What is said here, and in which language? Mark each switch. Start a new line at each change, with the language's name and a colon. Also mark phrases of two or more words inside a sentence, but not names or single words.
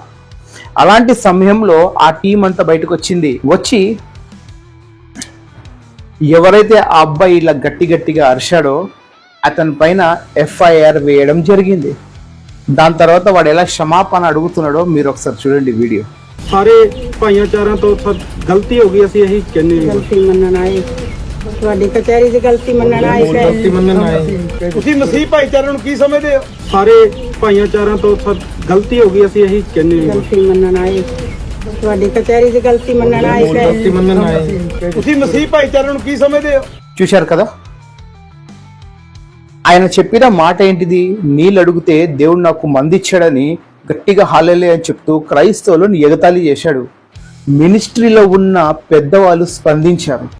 Telugu: అలాంటి సమయంలో ఆ టీం అంతా బయటకు వచ్చి ఎవరైతే ఆ అబ్బాయి ఇలా గట్టిగా అరిశాడో అతని పైన ఎఫ్ఐఆర్ వేయడం జరిగింది. దాని తర్వాత వాడు ఎలా క్షమాపణ అడుగుతున్నాడో మీరు ఒకసారి చూడండి వీడియో.
Punjabi: ਸਾਰੇ ਭਾਈਚਾਰਿਆਂ ਤੋਂ ਗਲਤੀ ਹੋ ਗਈ, ਅਸੀਂ ਇਹੀ ਕਹਿੰਦੇ ਹਾਂ। ਗਲਤੀ ਮੰਨਣ ਆਏ, ਤੁਹਾਡੀ ਕਚਹਿਰੀ 'ਚ ਗਲਤੀ ਮੰਨਣ ਆਏ। ਗਲਤੀ ਮੰਨਣ ਆਏ। ਤੁਸੀਂ ਮਸੀਹ ਭਾਈਚਾਰੇ ਨੂੰ ਕੀ ਸਮਝਦੇ ਹੋ? ਸਾਰੇ ਭਾਈਚਾਰਿਆਂ ਤੋਂ ਗਲਤੀ ਹੋ ਗਈ, ਅਸੀਂ ਇਹੀ ਕਹਿੰਦੇ ਹਾਂ। ਗਲਤੀ ਮੰਨਣ ਆਏ, ਤੁਹਾਡੀ ਕਚਹਿਰੀ 'ਚ ਗਲਤੀ ਮੰਨਣ ਆਏ। ਗਲਤੀ ਮੰਨਣ ਆਏ। ਤੁਸੀਂ ਮਸੀਹ ਭਾਈਚਾਰੇ ਨੂੰ ਕੀ ਸਮਝਦੇ ਹੋ?
Telugu: చూశారు కదా. ఆయన చెప్పిన మాట ఏంటిది? నీళ్ళు అడిగితే దేవుడు నాకు మందిచ్చాడని గట్టిగా హల్లెలూయా అని చెప్తూ క్రైస్తవులను ఎగతాళి చేశాడు. మినిస్ట్రీలో ఉన్న పెద్దవాళ్ళు స్పందించారు.